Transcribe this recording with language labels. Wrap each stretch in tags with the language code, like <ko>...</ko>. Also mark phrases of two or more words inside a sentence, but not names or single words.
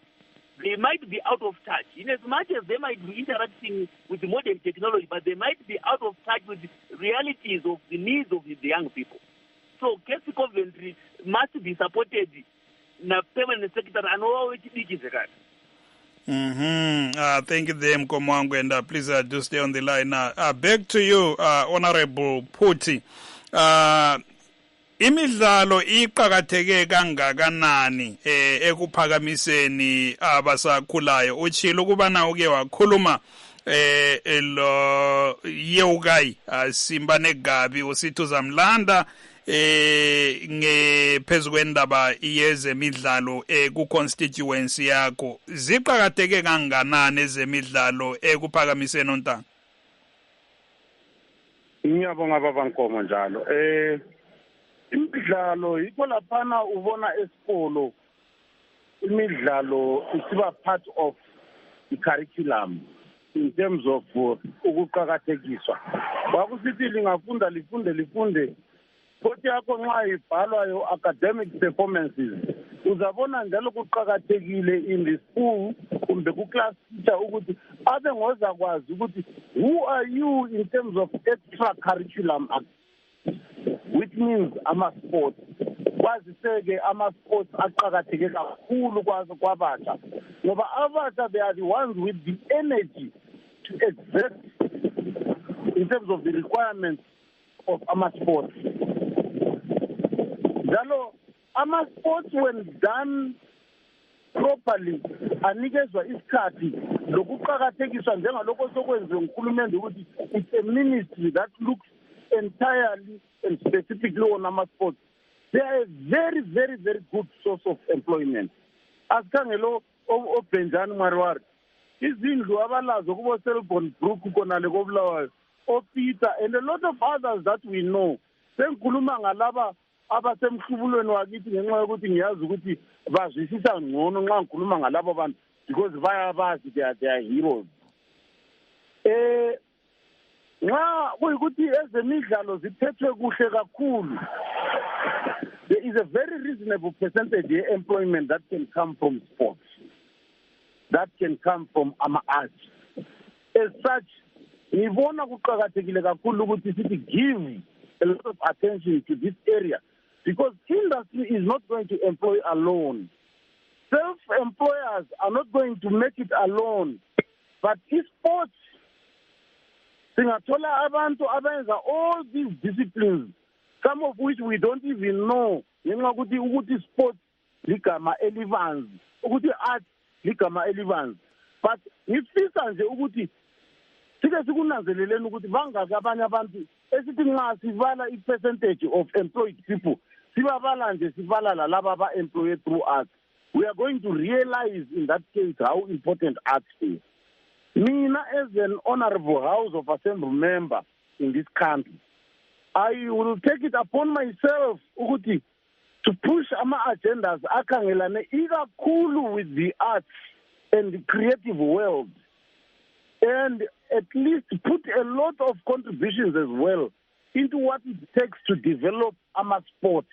<en>They might be out of touch. In as much as they might be interacting with modern technology, but they might be out of touch with the realities of the needs of the young people. So Casey Coventry must be supported na permanent secretary and all which is thank you, Mkomo, and please do stay on the line now. Back to you, Honorable Puti.</en> <nd>Imidlalo iqhakatheke kangakanani ekuphakamiseni abasakhulayo. Utshilo kubana uke wakhuluma lo yeukai Simba neGabi usithi uzamlanda ngephezu kwendaba yezemidlalo ku constituency yakho. Ziqhakatheke kanganani ezemidlalo ekuphakamiseni ontanga? Ngiyabonga baba Nkomo njalo. Imidlalo yikho laphana ubona esikolo imidlalo isiba</nd> <en>part of the curriculum in terms of</en> <nd>ukuqhakathekiswa. Bakusithi lingafunda lifunde kodwa yakho nxa ibhalwayo</nd> <en>academic performances</en> <nd>uzabona njalo kuqhakathekile</nd> <en>in the school</en> <nd>kumbe ku</nd> <en>class teacher</en> <nd>ukuthi abe ngozakwazi ukuthi</nd> <en>who are you in terms of extra curriculum, which means</en> <nd>ama-sports. Kwaziseke ama-sports aqhakatheke kakhulu kwabatsha ngoba abatsha</nd> <en>they are the ones with the energy to exert in terms of the requirements of ama-sports.</en> <nd>njalo ama-sports</nd> <en>when done properly</en> <nd>anikezwa isikhathi lokuqakathekiswa njengalokho sokwenziwe nguhulumende ukuthi</nd> <en>it's a ministry that looks entirely and specifically on ama-sports. They are a very, very, very good source of employment.</en> <nd>Asikhangelo oBenjani Marwari, izindlu abalazo kubo Selborne Brook konale koBulawayo, oPeter</nd> <en>and a lot of others that we know.</en> <nd>Sengikhuluma ngalaba abasemhlubulweni wakithi ngenxa yokuthi ngiyazi ukuthi bazwisisa ngcono nxa ngikhuluma ngalabo bantu because bayabazi</nd> <en>they are heroes.</en> <nd>Nxa kuyikuthi ezemidlalo ziphethwe kuhle kakhulu,</nd> <en>there is a very reasonable percentage of employment that can come from sports, that can come from ama-arts. As such,</en> <nd>ngibona kuqakathekile kakhulu ukuthi sithi</nd> <en>give a lot of attention to this area because industry is not going to employ alone. Self-employers are not going to make it alone. But sports,</en> <nd>singathola abantu abenza</nd> <en>all these disciplines, some of which we don't even know.</en> <nd>Ngenxa ukuthi sports ligama elibanzi, ukuthi art ligama elibanzi. But ngifisa nje ukuthi sike sikunanzeleleni ukuthi bangaki abanye abantu esithi nxa sivala</nd> <en>i-percentage of employed people</en> <nd>sibabala nje sivala lalaba aba-</nd> <en>employed through arts. We are going to realize in that case how important arts is. Mina, as an honorable House of Assembly member in this country, I will take it upon myself ukuthi to push</en> <nd>ama-agendas akhangelane ikakhulu</nd> <en>with the arts and the creative world, and at least put a lot of contributions as well into what it takes to develop ama-sports.</en>